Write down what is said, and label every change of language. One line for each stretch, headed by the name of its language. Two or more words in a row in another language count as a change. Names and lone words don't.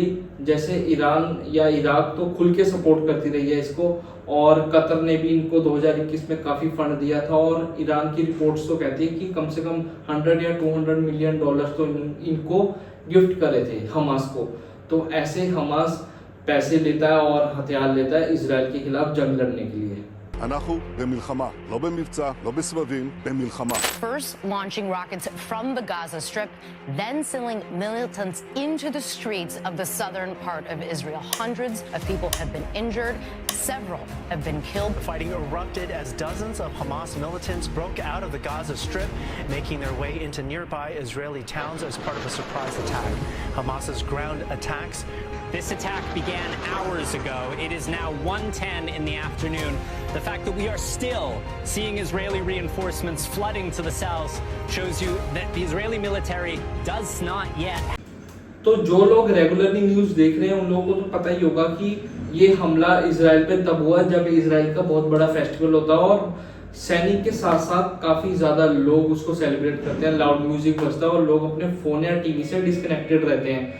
Hindi: जैसे ईरान या इराक तो खुल के सपोर्ट करती रही है इसको, और कतर ने भी इनको 2021 में काफी फंड दिया था। और ईरान की रिपोर्ट्स तो कहती है कि कम से कम 100 या 200 मिलियन डॉलर तो इनको गिफ्ट करे थे हमास को। तो ऐसे हमास पैसे लेता है और हथियार लेता है इसराइल के खिलाफ जंग लड़ने के लिए।
Hebrew: אנחנו במלחמה, לא במבצע, לא בסבבים, במלחמה.
English: First launching rockets from the Gaza Strip, then sending militants into the streets of the southern part of Israel. Hundreds of people have been injured, several have been killed. Fighting erupted as dozens of Hamas militants broke out of the Gaza Strip, making their way into nearby Israeli towns as part of a surprise attack. Hamas's ground attacks. This attack began hours ago. It is now 1:10 in the afternoon. The fact that we are still seeing Israeli reinforcements flooding to the south shows you that the Israeli military does not yet.
Hindi: तो जो लोग रेगुलरली न्यूज देख रहे हैं उन लोगों को तो पता ही होगा कि ये हमला इसराइल पे तब हुआ जब इसराइल का बहुत बड़ा फेस्टिवल होता है और सैनिक के साथ साथ काफी ज्यादा लोग उसको सेलिब्रेट करते हैं,
English: loud music
Hindi: बजता है और लोग अपने फोन या टीवी से डिस्कनेक्टेड रहते हैं।